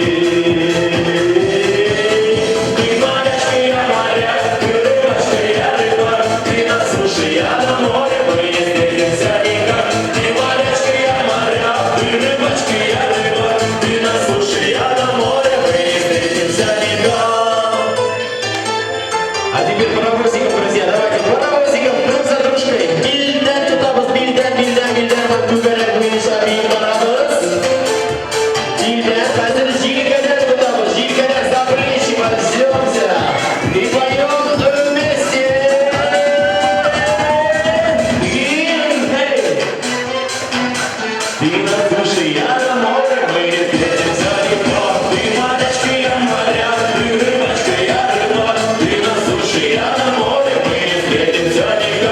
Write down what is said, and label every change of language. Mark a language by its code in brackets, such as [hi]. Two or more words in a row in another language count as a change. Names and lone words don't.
[ru] Ты морячка, я моряк, ты рыбачка, я рыбак, ты на суше, я на море, мы не встретимся никак. Ты морячка, я моряк, ты рыбачка, я рыбак, ты на суше, я на море, мы не встретимся никак. А теперь паровозиком, друзья, давайте паровозиком друг за дружкой. [tt] Билден тутабыз, билден, вот түгәрәк буенча бил барабыз. Билден, хәзер җилкәдән тутабыз, җилкәдән [ru] запрещим, ждёмся и поем вместе. Ты на суше, я на море, мы не встретимся никак. Ты морячка, я моряк, ты рыбачка, я рыбак, ты на суше, я на море, мы не встретимся никак.